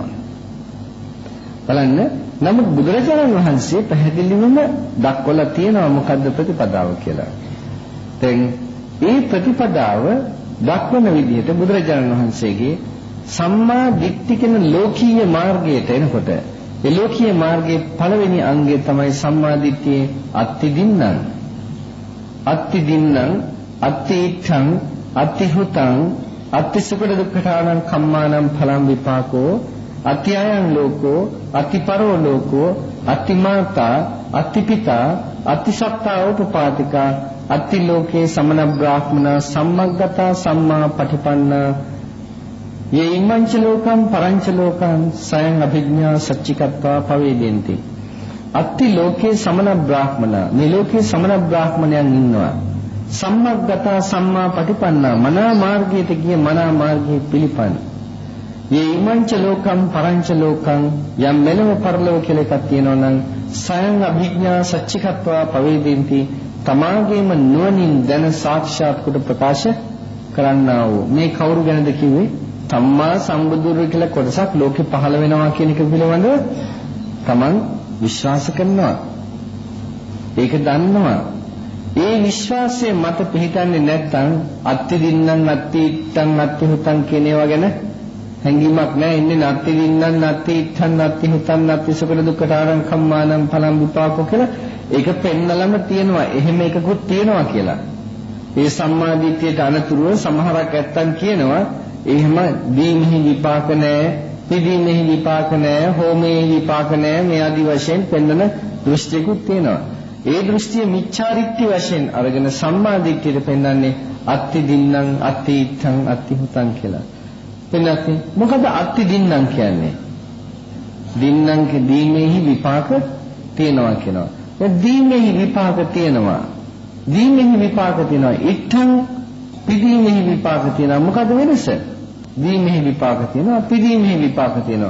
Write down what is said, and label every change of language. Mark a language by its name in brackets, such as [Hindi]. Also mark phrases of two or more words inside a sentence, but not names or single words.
[Sinhala] බලන්න නමුත් බුදුරජාණන් වහන්සේ පැහැදිලිවම දක්වලා තියෙනවා මොකද්ද ප්‍රතිපදාව කියලා. දැන් මේ ප්‍රතිපදාව දක්වන විදිහට බුදුරජාණන් වහන්සේගේ [Pali] සම්මා දිට්ඨි [Sinhala] කියන ලෝකීය මාර්ගයට එනකොට ඒ ලෝකීය මාර්ගයේ පළවෙනි අංගය තමයි සම්මා දිට්ඨියේ [Pali] අත්ති දින්නම් අත්ති ඉත්තං අත්ති හුතං අත්ති සුඛ දුක්ඛානං කම්මානම් ඵලං විපාකෝ අත්ති අයං ලෝකෝ අත්ති පරෝ ලෝකෝ අත්ති මාතා අත්ති පිතා අත්ති සත්තා උපපාතිකා අත්ති ලෝකේ සමන බ්‍රාහ්මනා සම්මග්ගතා සම්මා පටිපන්නා යේ ඉමංච ලෝකම් පරංච ලෝකං සයං අභිඥා සච්චිකත්වා පවේදෙන්ති. අත්ති ලෝකේ සමන බ්‍රාහ්මනා [Sinhala] මේ ලෝකේ සමන බ්‍රාහ්මණයන් ඉන්නවා. [Pali] සම්මග්ගතා සම්මා පටිපන්නා [Sinhala] මනා මාර්ගයට ගිය මනා මාර්ගයේ පිළිපන්. [Pali] යේ ඉමංච ලෝකම් පරංච ලෝකං [Sinhala] යම් මෙලව පරලෝක කියලා එකක් තියෙනවා නම් [Pali] සයං අභිඥා සච්චිකත්වා පවේදෙන්ති [Sinhala] තමාගේම නුවණින් දැන සාක්ෂාත් කොට ප්‍රකාශ කරන්නා වූ මේ කවුරු ගැනද කිව්වේ? සම්මා සම්බුදුරු කියලා කොටසක් ලෝකෙ පහළ වෙනවා කියන එක පිළිබඳව තමන් විශ්වාස කරනවා. ඒක දන්නවා. ඒ විශ්වාසයේ මත පිහිටන්නේ නැත්නම් [Pali] අත්ති දින්නම් අත්ති ඉත්තං අත්ති හුතං [Sinhala] කියන ඒවා ගැන හැඟීමක් නැහැ. [Pali] ඉන්නේ අත්ති දින්නම් අත්ති ඉත්තං අත්ති හුතං අත්ති සුඛ දුක්ඛාරං කම්මානම් ඵලං විපාකෝ [Sinhala] කියලා ඒක පෙන්නලම තියෙනවා. එහෙම එකකුත් තියෙනවා කියලා. ඒ සම්මාදිට්ඨියට අනතුරුව සමහරක් ඇත්තන් කියනවා එහෙම දීමෙහි විපාක නැහැ, පිදීමෙහි විපාක නැහැ, හෝමෙහි විපාක නැහැ මේ ආදි වශයෙන් පෙන්වන දෘෂ්ටියකුත් තියෙනවා. ඒ දෘෂ්ටිය මිච්ඡාදිට්ඨි වශයෙන් අරගෙන සම්මාදිට්ඨියට පෙන්වන්නේ [Pali] අත්ති දින්නම් අත්ති ඉත්තං අත්ති හුතං [Sinhala] කියලා. එන්නත් මොකද [Pali] අත්ති දින්නම් [Sinhala] කියන්නේ? දින්නම් දීමෙහි විපාක තියෙනවා කියනවා. ඒ දීමෙහි විපාක තියෙනවා. දීමෙහි විපාක තියෙනවා. ඉත්තං පිදීමෙහි විපාක තියෙනවා. මොකද වෙනස? දීමෙහි විපාක තියෙනවා, පිදීමෙහි විපාක තියෙනවා.